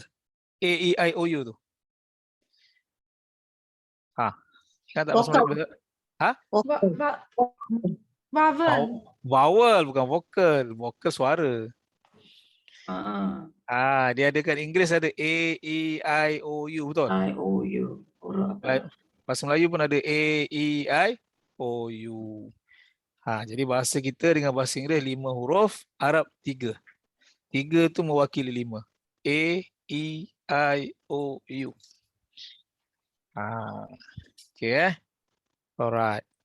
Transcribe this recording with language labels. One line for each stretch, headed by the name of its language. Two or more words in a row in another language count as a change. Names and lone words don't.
Malay: A, E, I, O, U tu. Kan tak masuk Melayu?
English: Vowel.
Malay: Vowel bukan vokal. Vokal suara. Dia ada kat Inggeris ada A, E, I, O, U, betul? I-O-U. Bahasa Melayu pun ada A, E, I, O, U. Jadi bahasa kita dengan bahasa Inggeris 5 huruf, Arab 3. 3 tu mewakili 5. A, E, I, O, U.
English: Okay. Alright.